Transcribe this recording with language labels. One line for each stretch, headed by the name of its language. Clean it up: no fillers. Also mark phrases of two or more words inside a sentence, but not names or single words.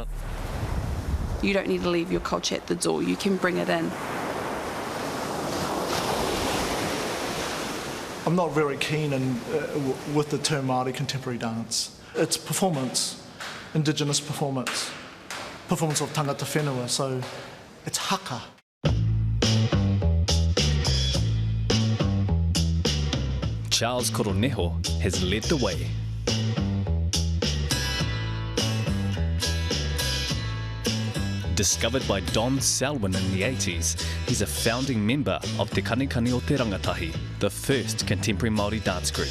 English: You don't need to leave your culture at the door, you can bring it in. I'm not very keen with the term Māori contemporary dance. It's performance, Indigenous performance, performance of
Māori: tangata whenua,
English: so it's haka. Charles Koroneho has led the way. Discovered by Don Selwyn in the 80s, he's a founding member of Te Kanikani o Te Rangatahi, the first contemporary Māori dance group.